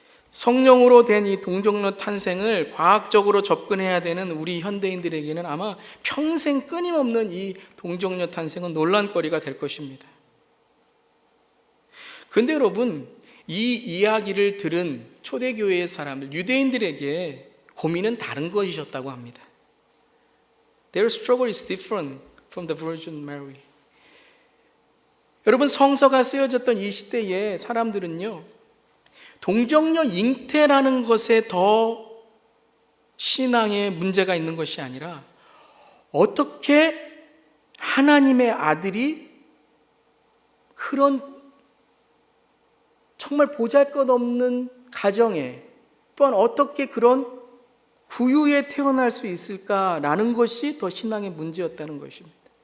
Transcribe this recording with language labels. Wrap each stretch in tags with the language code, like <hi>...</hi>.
<ko>성령으로 된 이 동정녀 탄생을 과학적으로 접근해야 되는 우리 현대인들에게는 아마 평생 끊임없는 이 동정녀 탄생은 논란거리가 될 것입니다. 근데 여러분, 이 이야기를 들은 초대교회의 사람들, 유대인들에게 고민은 다른 것이었다고 합니다.</ko> <en>Their struggle is different from the Virgin Mary.</en> <ko>여러분, 성서가 쓰여졌던 이 시대의 사람들은요, 동정녀 잉태라는 것에 더 신앙에 문제가 있는 것이 아니라 어떻게 하나님의 아들이 그런 정말 보잘것없는 가정에, 또한 어떻게 그런 구유에 태어날 수 있을까라는 것이 더 신앙의 문제였다는 것입니다.</ko>